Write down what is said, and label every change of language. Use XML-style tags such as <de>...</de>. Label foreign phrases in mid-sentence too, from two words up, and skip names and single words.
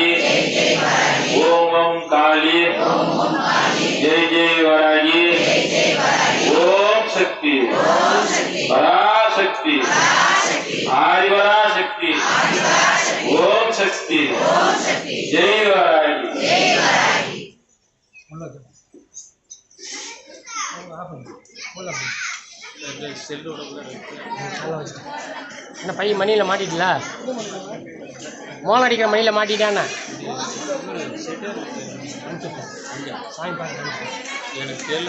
<sa>ओम ओम काली जय जय वारागी. ओम शक्ति पराशक्ति आदिपराशक्ति ओम शक्ति जय वारागी.</sa> <ta>என்ன பையன் மணியில் மாட்டிட்டல? மோளம் அடிக்கிற மணியில் மாட்டிட்டானா? எனக்கு தெரியல.</ta>